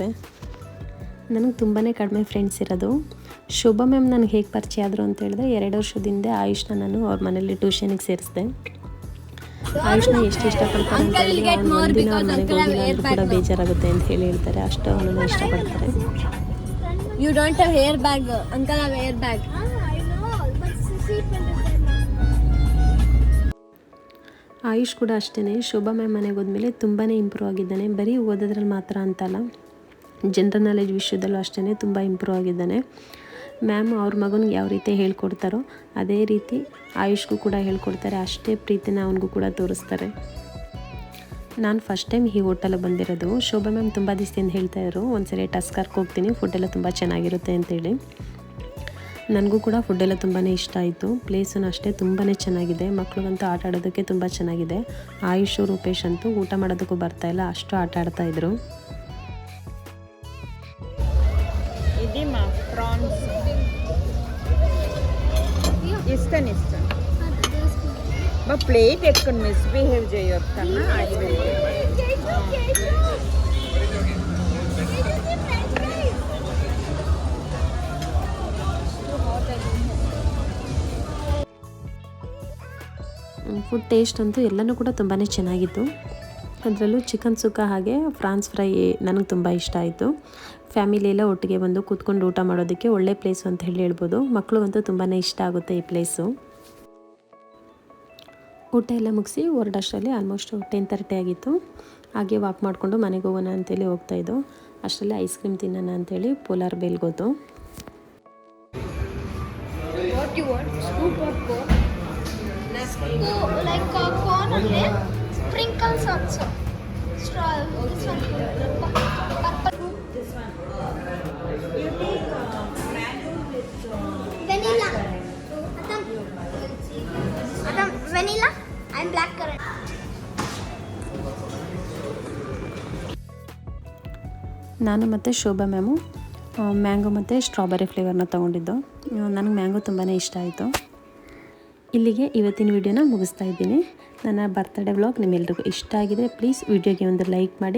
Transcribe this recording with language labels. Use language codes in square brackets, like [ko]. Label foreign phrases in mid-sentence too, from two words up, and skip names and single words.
[kn] ನನಗೆ ತುಂಬಾ ಕಡಿಮೆ ಫ್ರೆಂಡ್ಸ್ ಇರೋದು. ಶೋಭಾ ಮ್ಯಾಮ್ ನನಗೆ ಹೇಗೆ ಪರಿಚಯ ಆದರು ಅಂತ ಹೇಳಿದ್ರೆ 2 ವರ್ಷದಿಂದ ಆಯುಷ್ನ ನಾನು ಅವ್ರ ಮನೇಲಿ ಟ್ಯೂಷನಿಗೆ ಸೇರಿಸಿದೆ. ಆಯುಷ್ನ ಎಷ್ಟು ಇಷ್ಟಪಡ್ತಾರೆ ಅಂತ ಹೇಳಿದ್ರೆ ಒಂದಿನ ಅವ್ರ ಮನೆಗೆ ಹೋಗಿಲ್ಲ ಕೂಡ ಬೇಜಾರಾಗುತ್ತೆ ಅಂತ ಹೇಳಿ ಹೇಳ್ತಾರೆ, ಅಷ್ಟು ಅವನನ್ನು ಇಷ್ಟಪಡ್ತಾರೆ. [en] You don't have hair bag. Uncle have hair bag. I know, but [kn] ಆಯುಷ್ ಕೂಡ ಅಷ್ಟೇ. ಶೋಭಾ ಮ್ಯಾಮ್ ಮನೆಗೆ ಹೋದ್ಮೇಲೆ ತುಂಬಾ ಇಂಪ್ರೂವ್ ಆಗಿದ್ದಾನೆ. ಬರೀ ಓದೋದ್ರಲ್ಲಿ ಮಾತ್ರ ಅಂತಲ್ಲ, [en] general knowledge [kn] ವಿಷಯದಲ್ಲೂ ಅಷ್ಟೇ ತುಂಬ ಇಂಪ್ರೂವ್ ಆಗಿದ್ದಾನೆ. ಮ್ಯಾಮ್ ಅವ್ರ ಮಗನಿಗೆ ಯಾವ ರೀತಿ ಹೇಳ್ಕೊಡ್ತಾರೋ ಅದೇ ರೀತಿ ಆಯುಷ್ಗೂ ಕೂಡ ಹೇಳ್ಕೊಡ್ತಾರೆ. ಅಷ್ಟೇ ಪ್ರೀತಿನ ಅವನಿಗೂ ಕೂಡ ತೋರಿಸ್ತಾರೆ. ನಾನು [en] first time [kn] ಈ ಹೋಟೆಲಿಗೆ ಬಂದಿರೋದು. ಶೋಭಾ ಮ್ಯಾಮ್ ತುಂಬ ದಿವಸದಿಂದ ಹೇಳ್ತಾಯಿದ್ರು ಒಂದ್ಸರಿ ಟಸ್ಕರ್ಗೆ ಹೋಗ್ತೀನಿ, ಫುಡ್ಡೆಲ್ಲ ತುಂಬ ಚೆನ್ನಾಗಿರುತ್ತೆ ಅಂತೇಳಿ. ನನಗೂ ಕೂಡ ಫುಡ್ಡೆಲ್ಲ ತುಂಬಾ ಇಷ್ಟ ಆಯಿತು. ಪ್ಲೇಸೂ ಅಷ್ಟೇ ತುಂಬಾ ಚೆನ್ನಾಗಿದೆ. ಮಕ್ಳಿಗಂತೂ ಆಟ ಆಡೋದಕ್ಕೆ ತುಂಬ ಚೆನ್ನಾಗಿದೆ. ಆಯುಷ್ ರೂಪೇಶ್ ಅಂತೂ ಊಟ ಮಾಡೋದಕ್ಕೂ ಬರ್ತಾಯಿಲ್ಲ, ಅಷ್ಟು ಆಟ ಆಡ್ತಾಯಿದ್ರು. [te] ఇదిమా ప్రాన్స్ ఇస్తాను మా ప్లేట్ ఎత్తుకొని మిస్బిహేవ్ చేయొద్దు కన్నా [en] food taste [kn] ಅಂತೂ ಎಲ್ಲನೂ ಕೂಡ ತುಂಬಾ ಚೆನ್ನಾಗಿತ್ತು. ಅದರಲ್ಲೂ ಚಿಕನ್ ಸುಕ್ಕ ಹಾಗೆ [en] French fry [kn] ನನಗೆ ತುಂಬ ಇಷ್ಟ ಆಯಿತು. ಫ್ಯಾಮಿಲಿ ಎಲ್ಲ ಒಟ್ಟಿಗೆ ಬಂದು ಕೂತ್ಕೊಂಡು ಊಟ ಮಾಡೋದಕ್ಕೆ ಒಳ್ಳೆ ಪ್ಲೇಸು ಅಂತ ಹೇಳ್ಬೋದು. ಮಕ್ಕಳಿಗಂತೂ ತುಂಬಾ ಇಷ್ಟ ಆಗುತ್ತೆ ಈ ಪ್ಲೇಸು. ಊಟ ಎಲ್ಲ ಮುಗಿಸಿ ಹೊರಡಷ್ಟರಲ್ಲಿ ಆಲ್ಮೋಸ್ಟ್ 10:30 ಆಗಿತ್ತು. ಹಾಗೆ ವಾಕ್ ಮಾಡಿಕೊಂಡು ಮನೆಗೆ ಹೋಗೋಣ ಅಂತೇಳಿ ಹೋಗ್ತಾಯಿದ್ದು. ಅಷ್ಟರಲ್ಲಿ [en] ice cream [kn] ತಿನ್ನೋಣ ಅಂತೇಳಿ ಪೋಲಾರ್ ಬೇಲ್ಗೋದು. [en] What you want? Scoop or cone? Like a cone only. Sprinkles also. Straw. This one. Purple. This one. You take mango with vanilla. Adam, vanilla and blackcurrant. [kn] ನಾನು ಮತ್ತು ಶೋಭಾ ಮ್ಯಾಮು ಮ್ಯಾಂಗೋ ಮತ್ತು [en] strawberry flavour [kn] ತೊಗೊಂಡಿದ್ದು. ನನಗೆ ಮ್ಯಾಂಗೋ ತುಂಬಾ ಇಷ್ಟ ಆಯಿತು. ಇಲ್ಲಿಗೆ ಇವತ್ತಿನ ವಿಡಿಯೋನ ಮುಗಿಸ್ತಾ ಇದ್ದೀನಿ. ನನ್ನ [en] birthday vlog [kn] ನಿಮ್ಮೆಲ್ರಿಗೂ ಇಷ್ಟ ಆಗಿದರೆ ಪ್ಲೀಸ್ ವಿಡಿಯೋಗೆ ಒಂದು ಲೈಕ್ ಮಾಡಿ.